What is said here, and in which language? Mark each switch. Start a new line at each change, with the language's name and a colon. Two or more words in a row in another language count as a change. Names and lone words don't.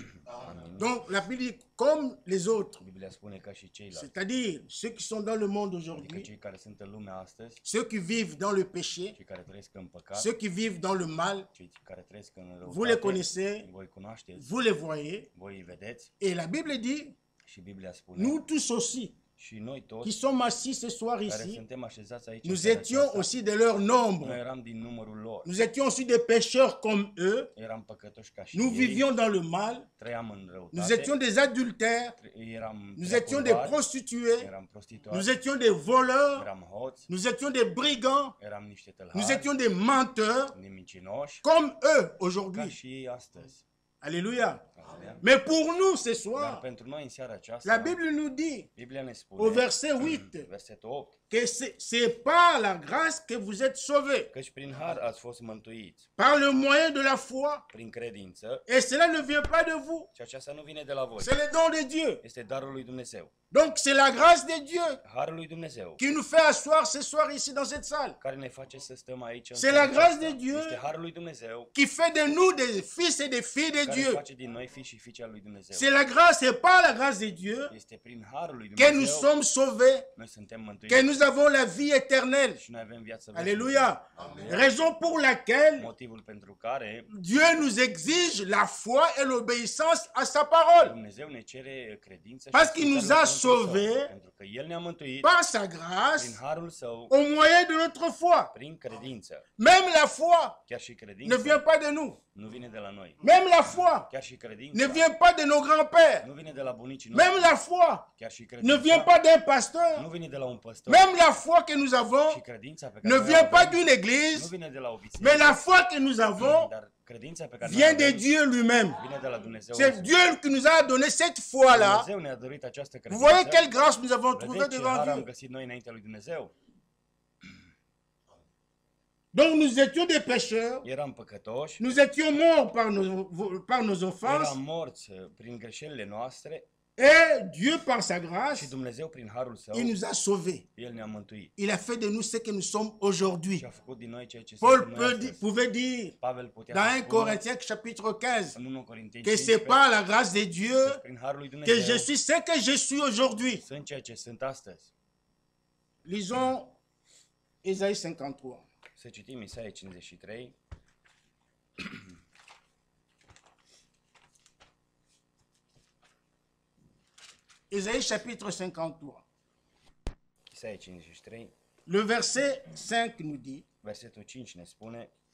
French: Donc la Bible dit comme les autres. C'est-à-dire ceux qui sont dans le monde aujourd'hui, ceux qui vivent dans le péché, ceux qui vivent dans le mal. Vous les connaissez, vous les voyez. Et la Bible dit, nous tous aussi,
Romanian: Și noi
French: qui
Romanian: toți
French: sommes assis ce soir
Romanian: care
French: ici,
Romanian: suntem așezați aici, în
French: nous
Romanian: seara
French: étions
Romanian: aceasta,
French: aussi de leur
Romanian: noi
French: nombre.
Romanian: eram din numărul lor.
French: Nous étions aussi des pécheurs comme eux.
Romanian: Eram păcătoși ca și
French: Nous
Romanian: ei,
French: vivions dans le mal.
Romanian: trăiam în
French: Nous
Romanian: răutate,
French: étions des adultères.
Romanian: eram
French: Nous
Romanian: prea
French: étions des
Romanian: curvari,
French: prostituées.
Romanian: eram
French: Nous
Romanian: prostituați,
French: étions des voleurs.
Romanian: eram hoți,
French: Nous étions des brigands.
Romanian: eram niște
French: Nous
Romanian: tălhari,
French: étions des menteurs
Romanian: nemincinoși,
French: comme eux
Romanian: ca
French: aujourd'hui.
Romanian: și ei astăzi.
French: Alléluia.
Romanian: Aleluia.
French: Mais pour nous ce
Romanian: Dar
French: soir,
Romanian: pentru noi în seara
French: la
Romanian: aceasta,
French: Bible nous dit
Romanian: Biblia ne
French: au
Romanian: spune,
French: verset 8
Romanian: versetul 8,
French: que c'est par la grâce que vous êtes sauvés,
Romanian: căci prin har ați fost mântuiți,
French: par le moyen de la foi.
Romanian: prin credință,
French: Et cela ne vient pas de vous,
Romanian: și aceasta nu vine de la voi,
French: c'est le don de Dieu.
Romanian: este darul lui Dumnezeu.
French: Donc c'est la grâce de Dieu
Romanian: Harul lui Dumnezeu,
French: qui nous fait asseoir ce soir ici dans cette salle,
Romanian: care ne face să stăm aici în
French: C'est
Romanian: seara
French: la grâce
Romanian: aceasta.
French: de Dieu
Romanian: Este harul lui Dumnezeu,
French: qui fait de nous des fils et des filles de
Romanian: care
French: Dieu.
Romanian: face din noi fii și fiice al lui Dumnezeu.
French: C'est la grâce, c'est par la grâce de Dieu
Romanian: Este prin harul lui
French: que nous
Romanian: Dumnezeu
French: sommes sauvés,
Romanian: noi suntem
French: que
Romanian: mântuiți
French: nous avons la vie éternelle.
Romanian: și noi avem viață veșnică.
French: Alléluia. Raison pour laquelle
Romanian: Motivul pentru care
French: Dieu nous exige la foi et l'obéissance à sa parole.
Romanian: Dumnezeu ne cere credință
French: Parce
Romanian: și
French: qu'il nous
Romanian: ascultarea
French: a
Romanian: la cuvântul
French: sauvés
Romanian: Său, pentru că El ne-a mântuit
French: Par sa
Romanian: prin
French: grâce,
Romanian: harul Său,
French: au moyen de notre foi.
Romanian: prin credință.
French: Même la foi
Romanian: Chiar și
French: ne
Romanian: credința
French: vient pas de nous.
Romanian: nu vine de la noi.
French: Même la foi
Romanian: Chiar și
French: ne
Romanian: credința
French: vient pas de nos grands-pères.
Romanian: nu vine de la bunicii
French: Même
Romanian: noștri.
French: la foi
Romanian: Chiar și
French: ne
Romanian: credința
French: vient pas d'un
Romanian: nu
French: pasteur.
Romanian: vine de la un păstor.
French: Même la foi que nous avons
Romanian: Și credința pe care
French: ne
Romanian: noi
French: vient
Romanian: o
French: pas
Romanian: avem
French: d'une
Romanian: nu
French: église,
Romanian: vine de la o
French: mais
Romanian: biserică,
French: la foi que nous avons
Romanian: dar credința pe care
French: vient
Romanian: noi o
French: de
Romanian: avem
French: Dieu lui-même.
Romanian: vine de la Dumnezeu.
French: C'est
Romanian: însuși.
French: Dieu qui nous a donné cette foi-là.
Romanian: Dumnezeu ne-a dăruit această
French: Vous voyez
Romanian: credință.
French: quelle grâce nous avons trouvée
Romanian: Vedeți ce
French: devant
Romanian: har am
French: Dieu.
Romanian: găsit noi înaintea lui Dumnezeu?
French: Donc nous étions des pécheurs,
Romanian: Eram păcătoși,
French: nous étions morts par nos offenses,
Romanian: eram morți prin greșelile noastre
French: et Dieu, par sa grâce,
Romanian: și Dumnezeu prin harul Său,
French: il nous a sauvés.
Romanian: El ne-a mântuit
French: Il a fait de nous ce que nous sommes aujourd'hui.
Romanian: și a făcut din noi ceea ce
French: Paul
Romanian: suntem noi astăzi.
French: pouvait dire
Romanian: Pavel putea
French: dans
Romanian: să
French: 1
Romanian: spună
French: Corinthiens chapitre 15
Romanian: în 1 Corinteni
French: que c'est
Romanian: 15,
French: par la grâce de Dieu
Romanian: că prin harul lui
French: que
Romanian: Dumnezeu
French: je suis ce que je suis aujourd'hui.
Romanian: sunt ceea ce sunt astăzi.
French: Lisons Ésaïe 53.
Romanian: Să citim Isaia 53,
French: Ésaïe chapitre 53.
Romanian: Isaia 53,
French: Le verset 5 nous dit,
Romanian: versetul 5 ne spune: